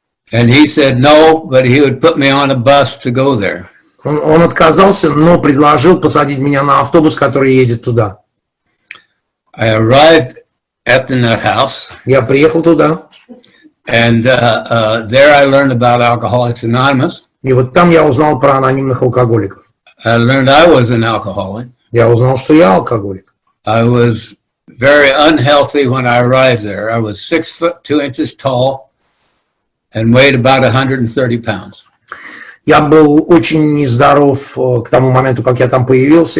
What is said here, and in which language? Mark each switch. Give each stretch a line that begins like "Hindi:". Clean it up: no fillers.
English: And he said no, but he would put me on a bus to go there.
Russian: Он отказался, но предложил посадить меня на автобус, который едет туда.
English: I arrived at the nut house.
Russian: Я приехал туда.
English: And there I learned about Alcoholics Anonymous.
Russian: И вот там я узнал про анонимных алкоголиков.
English: I learned I was an alcoholic.
Russian: Я узнал, что я алкоголик.
English: I was very unhealthy when I arrived there. I was 6'2" tall and weighed about 130 pounds.
Russian: Я был очень нездоров к тому моменту, как я там появился.